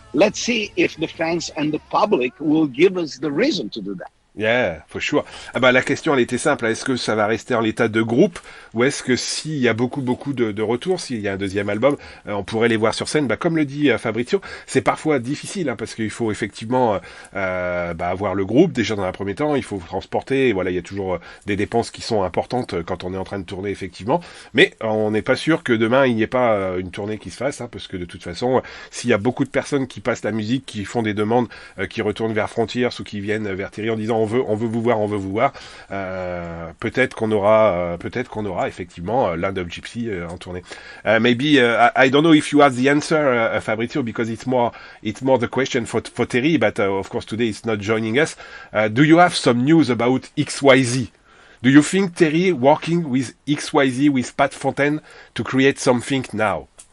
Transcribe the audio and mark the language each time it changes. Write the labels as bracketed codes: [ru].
[en] Let's see if the fans and the public will give us the reason to do that. Yeah, for sure. [fr] Ah bah, la question, elle était simple. Est-ce que ça va rester en l'état de groupe, ou est-ce que s'il y a beaucoup de retours, s'il y a un deuxième album, on pourrait les voir sur scène? Bah, comme le dit Fabrizio, c'est parfois difficile, parce qu'il faut effectivement avoir le groupe déjà dans un premier temps. Il faut transporter. Et voilà, il y a toujours des dépenses qui sont importantes quand on est en train de tourner, effectivement. Mais on n'est pas sûr que demain il n'y ait pas une tournée qui se fasse, parce que de toute façon, s'il y a beaucoup de personnes qui passent la musique, qui font des demandes, qui retournent vers Frontiers ou qui viennent vers Terry en disant on veut vous voir. Peut-être qu'on aura effectivement Land of Gypsy en tournée. [en] Maybe I don't know if you have the answer, Fabrizio, because it's more the question for Terry, but of course today it's not joining us. Do you have some news about XYZ? Do you think Terry working with XYZ with Pat Fontaine to create something now?